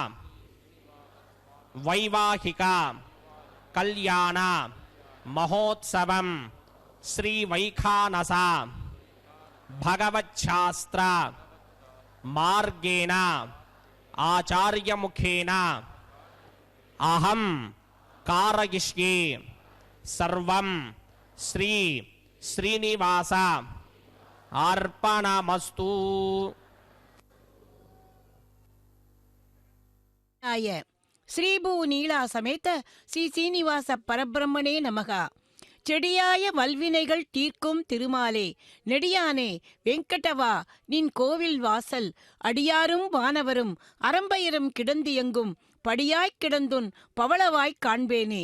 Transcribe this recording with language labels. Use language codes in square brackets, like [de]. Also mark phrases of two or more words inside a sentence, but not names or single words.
[sa] వైవాహిక కళ్యాణ మహోత్సవం శ్రీ వైఖానస భగవచ్ఛాస్త్ర మార్గేణ ఆచార్యముఖేన అహం కారయిష్యే సర్వం శ్రీ శ్రీనివాస अर्पणमस्तु। ஸ்ரீபூ நீலா சமேத ஸ்ரீ சீனிவாச பரபிரம்மனே நமக. [ta] செடியாய வல்வினைகள் தீர்க்கும் திருமாலே, நெடியானே வெங்கடவா நின் கோவில் வாசல், அடியாரும் வானவரும் அரம்பையரும் கிடந்து எங்கும் படியாய்க் கிடந்துன் பவளவாய்க் காண்பேனே.